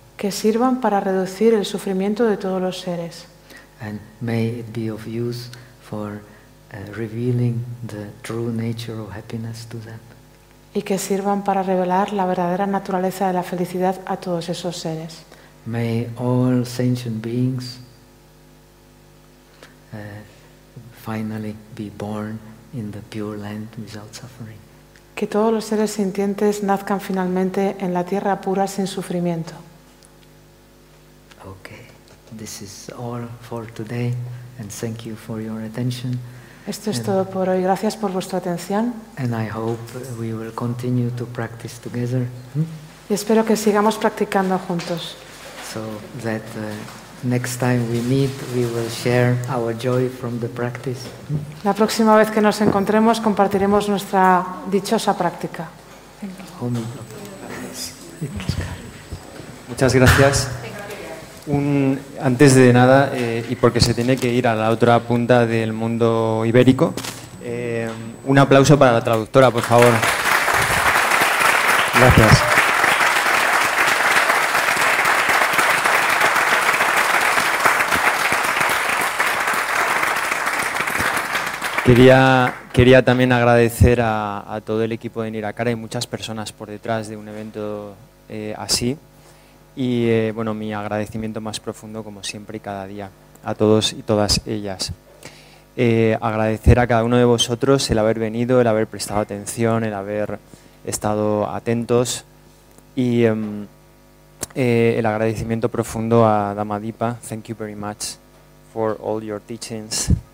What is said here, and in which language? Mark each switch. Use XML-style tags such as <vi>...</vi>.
<es>Que sirvan para reducir el sufrimiento de todos los seres.</es> <en>And may it be of use for revealing the true nature of happiness to them.</en> <es>Y que sirvan para revelar la verdadera naturaleza de la felicidad a todos esos seres.</es> <en>May all sentient beings finally be born in the pure land without suffering.</en> <es>Que todos los seres sintientes nazcan finalmente en la tierra pura sin sufrimiento.</es> <en>Okay, this is all for today, and thank you for your attention.</en> <es>Esto es todo por hoy. Gracias por vuestra atención.</es> <en>And I hope we will continue to practice together.</en> <es>Y espero que sigamos practicando juntos.</es> <en>So that next time we meet, we will share our joy from the practice.</en> <es>La próxima vez que nos encontremos, compartiremos nuestra dichosa práctica. Muchas gracias. Antes de nada, y porque se tiene que ir a la otra punta del mundo ibérico, un aplauso para la traductora, por favor. Gracias. Quería también agradecer a todo el equipo de Nirakara y muchas personas por detrás de un evento así. Y bueno, mi agradecimiento más profundo, como siempre y cada día, a todos y todas ellas. Agradecer a cada uno de vosotros el haber venido, el haber prestado atención, el haber estado atentos. Y el agradecimiento profundo a Dhamma Dipa.</es> <en>Thank you very much for all your teachings.</en>